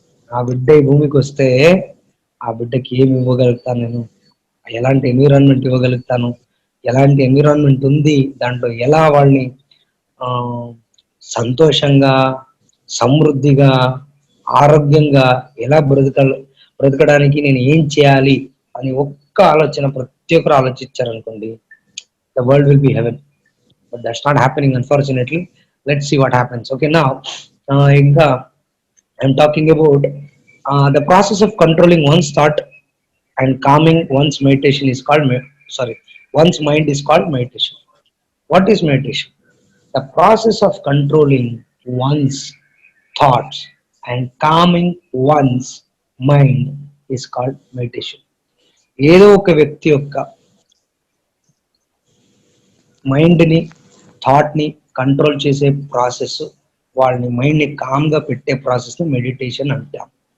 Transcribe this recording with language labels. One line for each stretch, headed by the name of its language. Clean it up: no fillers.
Telugu: ఆ బిడ్డ ఈ భూమికి వస్తే ఆ బిడ్డకి ఏమి ఇవ్వగలుగుతాను నేను, ఎలాంటి ఎన్విరాన్మెంట్ ఇవ్వగలుగుతాను, ఎలాంటి ఎన్విరాన్మెంట్ ఉంది దాంట్లో, ఎలా వాళ్ళని సంతోషంగా, సమృద్ధిగా, ఆరోగ్యంగా ఎలా బ్రతకడానికి నేను ఏం చేయాలి అని ఒక్క ఆలోచన ప్రతి ఒక్కరు ఆలోచించారనుకోండి,
English: The world will be heaven. But that's not happening unfortunately. Let's see what happens. Okay, నా ఇంకా I'm talking about the process of controlling one's thought and calming one's meditation is called one's mind is called meditation. What is meditation? The process of controlling one's thoughts and calming one's mind is called meditation.
Telugu: ఏదో ఒక వ్యక్తి యొక్క mind ని, thought ని control చేసే process, వాళ్ళని mind ని com గా పెట్టే ప్రాసెస్ ని మెడిటేషన్ అంటాం.